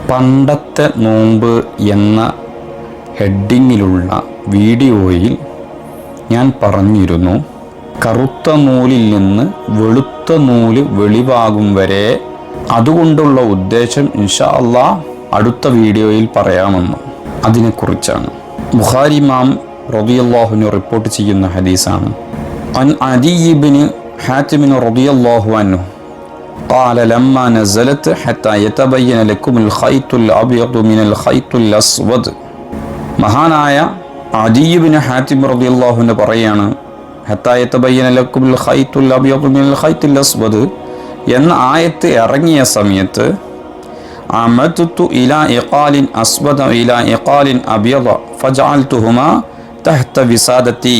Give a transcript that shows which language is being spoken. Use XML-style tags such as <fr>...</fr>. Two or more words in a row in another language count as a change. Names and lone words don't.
<ml>പണ്ടത്തെ നോമ്പ് എന്ന ഹെഡിങ്ങിലുള്ള വീഡിയോയിൽ ഞാൻ പറഞ്ഞിരുന്നു, കറുത്ത നൂലിൽ നിന്ന് വെളുത്ത നൂല് വെളിവാകും വരെ അതുകൊണ്ടുള്ള ഉദ്ദേശം</ml> <ar>إن شاء الله</ar> <ml>അടുത്ത വീഡിയോയിൽ പറയാമെന്ന്. അതിനെക്കുറിച്ചാണ് ബുഖാരി ഇമാം</ml> <ar>رضي الله عنه</ar> <ml>റിപ്പോർട്ട് ചെയ്യുന്ന ഹദീസാണ്.</ml> <ar>عن عدي بن حاتم رضي الله عنه قال لما نزلت حتى يتبين لكم الخيط الأبيض من الخيط الأسود.</ar> <ml>മഹാനായ അദി ഇബ്നു ഹാതിം</ml> <ar>رضي الله عنه</ar> <ml>പറയാണ്,</ml> <ar>حتى يتبين لكم الخيط الأبيض من الخيط الأسود</ar> <ml>എന്ന ആയത്ത് ഇറങ്ങിയ സമയത്ത്</ml> <ar>عمدت إلى عقال أسود إلى عقال أبيض فجعلتهما تحت وسادتي.</ar>